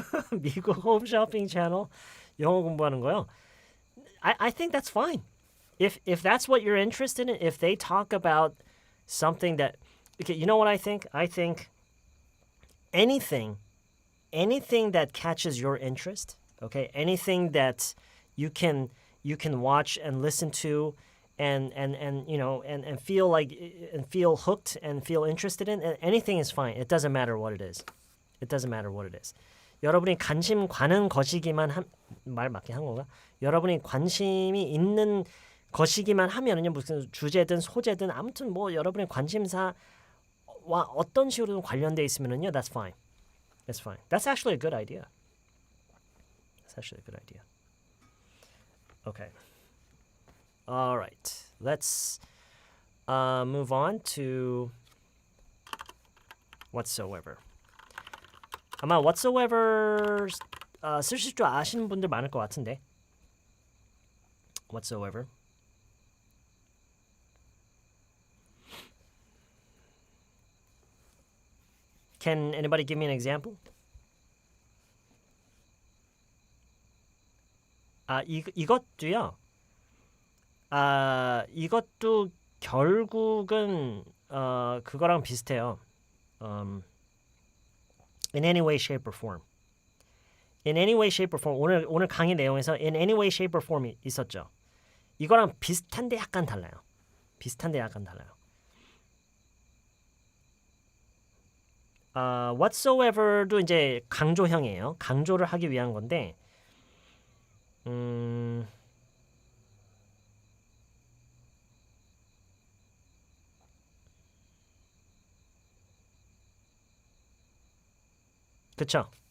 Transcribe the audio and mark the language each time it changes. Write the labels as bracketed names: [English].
[Korean] 미국 홈쇼핑 채널 영어 공부하는 거요. [English] I think that's fine. If that's what you're interested in, if they talk about something that, okay, you know what I think? I think anything that catches your interest, okay, anything that you can watch and listen to and feel like and feel hooked and feel interested in, anything is fine. It doesn't matter what it is. It doesn't matter what it is. [Korean] 여러분이 관심 가는 것이기만 말 맞게 한 건가? 여러분이 관심이 있는 것이기만 하면은요, 무슨 주제든 소재든 아무튼 뭐 여러분의 관심사와 어떤 식으로든 관련돼 있으면은요, [English] that's fine. That's fine. That's actually a good idea. That's actually a good idea. Okay. All right. Let's move on to whatsoever. [Korean] 아마 whatsoever 쓰실 줄 아시는 분들 많을 것 같은데. [English] Whatsoever. Can anybody give me an example? [Korean] 이것도요. 이것도 결국은 그거랑 비슷해요. [English] In any way, shape, or form. In any way, shape, or form. [Korean] 오늘 강의 내용에서 in any way, shape, or form이 있었죠. 이거랑 비슷한데 약간 달라요. 비슷한데 약간 달라요. whatsoever도 이제 강조형이에요. 강조를 하기 위한 건데, 그쵸?